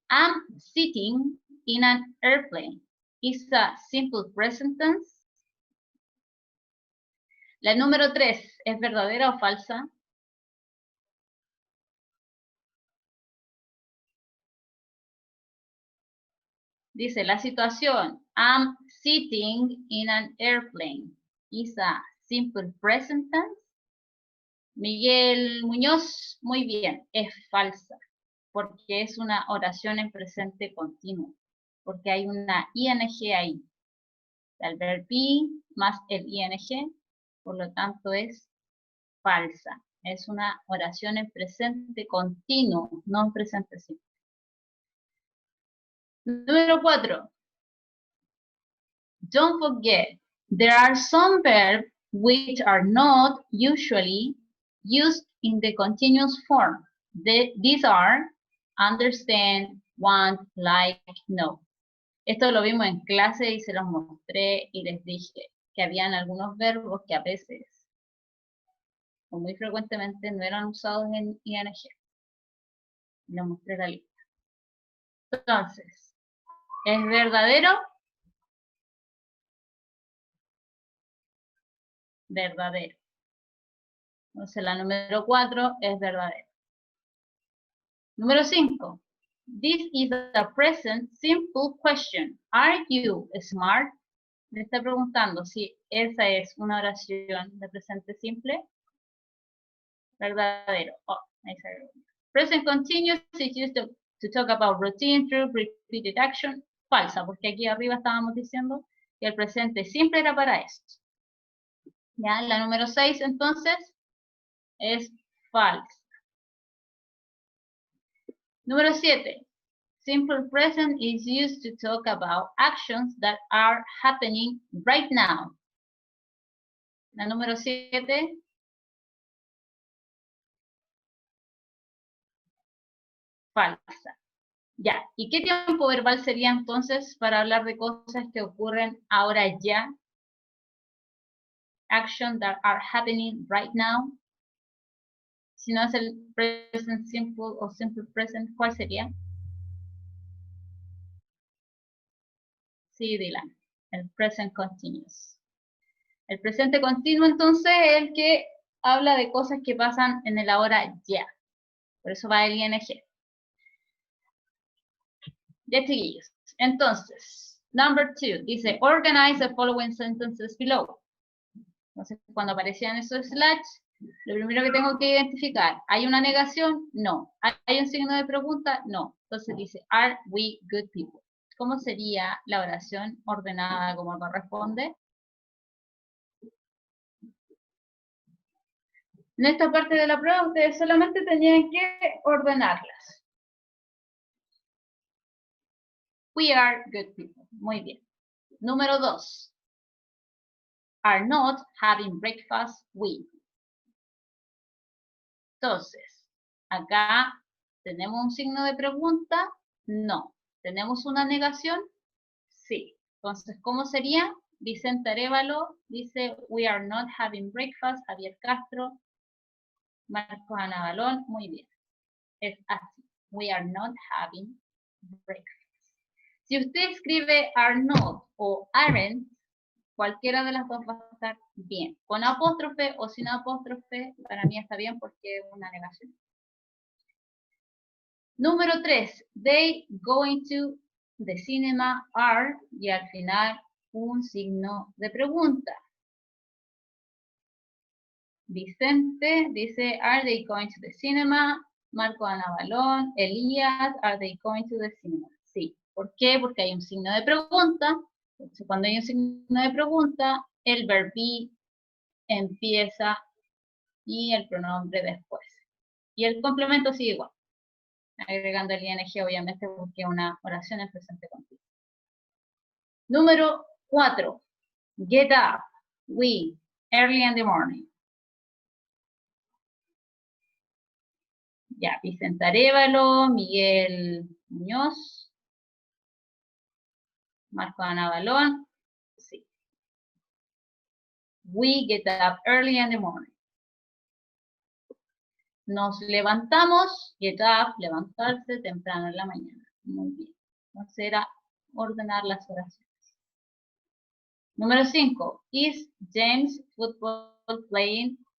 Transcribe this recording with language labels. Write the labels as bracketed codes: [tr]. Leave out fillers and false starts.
[en] I'm sitting in an airplane. Is a simple present tense. [es] La número 3, ¿es verdadera o falsa? Dice, la situación, [en] I'm sitting in an airplane. Is a simple present tense. [es] Miguel Muñoz, muy bien, es falsa, porque es una oración en presente continuo, porque hay una ing ahí. El verbo be más el ing, por lo tanto es falsa. Es una oración en presente continuo, no en presente simple. Número 4. [en] Don't forget, there are some verbs which are not usually used in the continuous form. These are understand, want, like, know. [es] Esto lo vimos en clase y se los mostré y les dije que habían algunos verbos que a veces o muy frecuentemente no eran usados en ing. Les mostré la lista. Entonces, ¿es verdadero? Verdadero. Entonces la número 4 es verdadera. Número 5. [en] This is a present simple question. Are you smart? [es] Le está preguntando si esa es una oración de presente simple. Verdadero. Oh, ahí sale. [en] Present continuous is used to talk about routine through repeated action. [es] Falsa, porque aquí arriba estábamos diciendo que el presente simple era para esto. Ya, la número 6 entonces es falsa. Número 7. [en] Simple present is used to talk about actions that are happening right now. [es] La número 7. Falsa. Ya, ¿y qué tiempo verbal sería entonces para hablar de cosas que ocurren ahora ya? [en] Actions that are happening right now. [es] Si no es el present simple o simple present, ¿cuál sería? Sí, Dylan, el present continuous. El presente continuo entonces es el que habla de cosas que pasan en el ahora ya. Por eso va el ing. Ya, chiquillos. Entonces, [en] number 2, dice, organize the following sentences below. [es] Entonces, cuando aparecían esos slash, lo primero que tengo que identificar, ¿hay una negación? No. ¿Hay un signo de pregunta? No. Entonces dice, [en] are we good people? [es] ¿Cómo sería la oración ordenada como corresponde? En esta parte de la prueba, ustedes solamente tenían que ordenarlas. [en] We are good people. [es] Muy bien. Número 2. [en] Are not having breakfast with. [es] Entonces, acá tenemos un signo de pregunta. No. ¿Tenemos una negación? Sí. Entonces, ¿cómo sería? [en] Vicente Arévalo dice, we are not having breakfast. [es] Javier Castro, Marcos Anabalón, muy bien. Es así. [en] We are not having breakfast. [es] Si usted escribe are not o aren't, cualquiera de las dos va a estar bien. Con apóstrofe o sin apóstrofe, para mí está bien porque es una negación. Número 3. [en] They going to the cinema are, [es] y al final un signo de pregunta. [en] Vicente dice, are they going to the cinema? Marco Anabalón, Elías, are they going to the cinema? [es] Sí. ¿Por qué? Porque hay un signo de pregunta. Entonces, cuando hay un signo de pregunta, el verb be empieza y el pronombre después. Y el complemento sigue igual. Agregando el ing, obviamente, porque es una oración en presente continuo. Número 4. [en] Get up. We. Early in the morning. [es] Ya, Vicente Arévalo, Miguel Muñoz, Marco Anabalón, sí. [en] We get up early in the morning. [es] Nos levantamos, get up, levantarse temprano en la mañana. Muy bien. Entonces era ordenar las oraciones. Número 5. [en] Is James football playing?